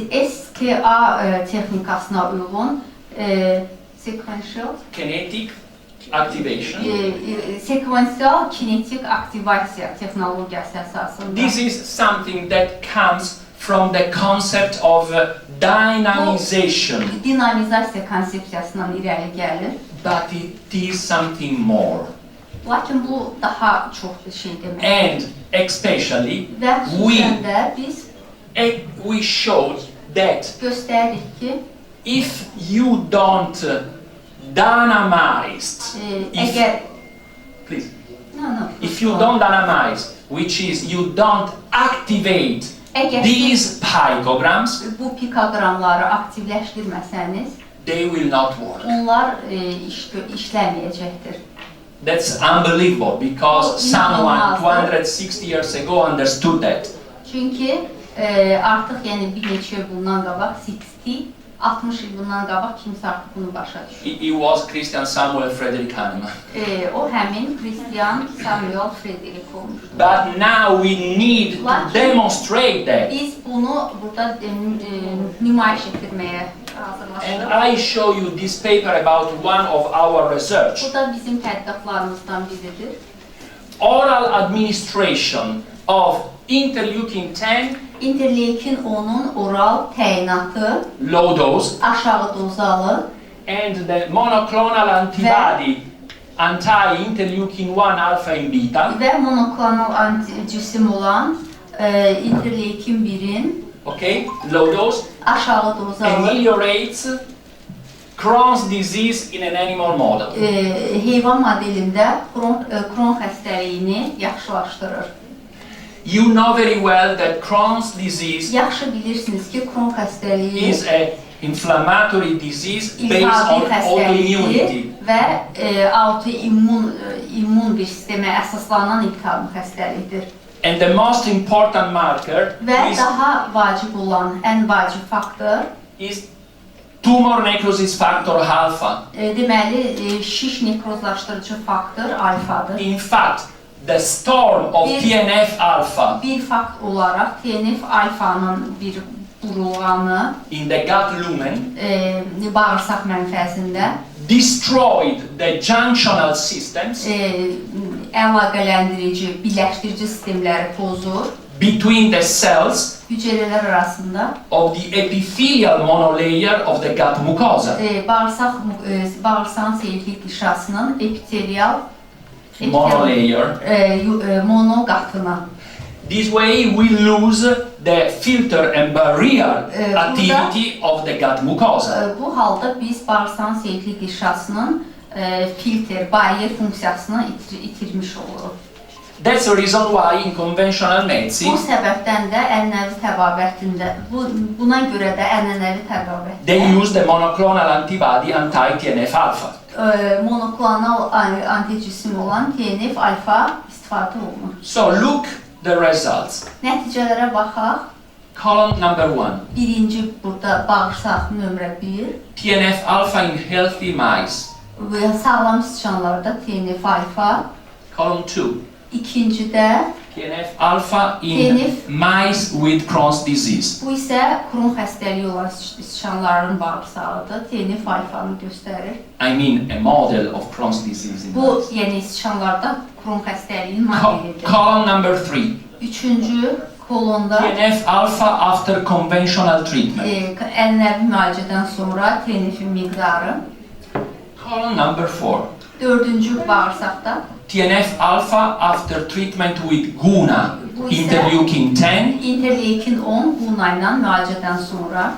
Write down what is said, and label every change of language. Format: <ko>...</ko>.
<az>SKA texnikasına uyğun sequential</az> <en>activation.</en> <az>Sekuensial kinetik aktivasiya texnologiyası əsasında.</az> <en>This is something that comes from the concept of dynamization.</en> <az>Dinamizasiya konsepsiyasından irəli gəlir.</az> <en>But it is something more.</en> <az>Lakin bu daha çox bir şey demək.</az> <en>And especially</en> <az>Və xüsusən də biz</az> <en>we showed that</en> <az>göstəririk ki,</az> <en>if you don't dynamize, please, if you don't dynamize, which is you don't activate these picograms,</en> <az>bu pikogramları aktivləşdirməsəniz,</az> <en>they will not work.</en> <az>onlar işləməyəcəkdir.</az> <en>That's unbelievable because someone 260 years ago understood that.</en> <az>Çünki artıq yəni bir neçə il bundan qabaq 60 il bundan qabaq kimsə artıq bunu başa düşür.</az> <en>It was Christian Samuel Frederick Hahnemann.</en> <az>O həmin Christian Samuel Frederick olmuşdur.</az> <en>But now we need to demonstrate that.</en> <az>Biz bunu burada nümayiş etdirməyə hazırlaşırıq.</az> <en>And I show you this paper about one of our research.</en> <az>Bu da bizim tədqiqatlarımızdan biridir.</az> <en>Oral administration of interleukin-10</en> <az>interleukin 10'un oral təyinatı,</az> <en>low dose,</en> <az>aşağı dozalı</az> <en>and the monoclonal antibody anti-interleukin-1 alpha and beta,</en> <az>və monoklonal cisim olan interleukin 1'in</az> <en>okay, low dose,</en> <az>aşağı dozalı</az> <en>ameliorates Crohn's disease in an animal model.</en> <az>Heyvan modelində Crohn xəstəliyini yaxşılaşdırır.</az> <en>You know very well that Crohn's disease</en> <az>Yaxşı bilirsiniz ki, Crohn xəstəliyi</az> <en>is an inflammatory disease based</en> <az>iltihabi</az> <en>on autoimmunity.</en> <az>və autoimmun bir sistemə əsaslanan iltihabi xəstəlikdir.</az> <en>And the most important marker</en> <az>Və daha vacib olan, ən vacib faktor</az> <en>is tumor necrosis factor alpha.</en> <az>Deməli, şiş nekrozlaşdırıcı faktor alfadır.</az> <en>In fact, the storm of TNF alpha</en> <az>Bir fakt olaraq TNF alfanın bir burulğanı</az> <en>in the gut lumen</en> <az>bağırsaq mənfəzində</az> <en>destroyed the junctional systems</en> <az>əlaqələndirici, birləşdirici sistemləri pozur.</az> <en>Between the cells</en> <az>Hüceyrələr arasında</az> <en>of the epithelial monolayer of the gut mucosa.</en> <az>Bağırsağın seyirlik qişasının epitelial</az> <en>Monolayer.</en> <az>Mono qatına.</az> <en>This way we lose the filter and barrier activity of the gut mucosa.</en> <az>Bu halda biz bağırsağın seyirlik qişasının filter, baryer funksiyasını itirmiş oluruq.</az> <en>That's the reason why in conventional medicine</en> <az>Bu səbəbdən də ənənəvi təbabətində, buna görə də ənənəvi təbabətdə</az> <en>they use the monoclonal antibody anti-TNF alpha.</en> <az>Monoklonal antijisim olan TNF alfa istifadə olunur.</az> <en>So look the results.</en> <az>Nəticələrə baxaq.</az> <en>Column number 1.</en> <az>Birinci burada bağırsaq nömrə 1.</az> <en>TNF alpha in healthy mice.</en> <az>Sağlam sıçanlarda TNF alfa.</az> <en>Column 2.</en> <az>İkincidə</az> <en>TNF alpha in mice with Crohn's disease.</en> <az>Bu isə Crohn xəstəliyi olan sıçanların bağırsağıdır. TNF alfanı göstərir.</az> <en>I mean a model of Crohn's disease in</en> <az>Bu,</az> <en>mice.</en> <az>yəni sıçanlarda Crohn xəstəliyinin modelidir.</az> <en>Column number 3.</en> <az>Üçüncü kolonda</az> <en>TNF alpha after conventional treatment.</en> <az>ənənəvi müalicədən sonra TNF-in miqdarı.</az> <en>Column number 4.</en> <az>Dördüncü bağırsaqda</az> <en>TNF alpha after treatment with Guna, interleukin-10,</en> <az>interleukin 10 Guna ilə müalicədən sonra</az>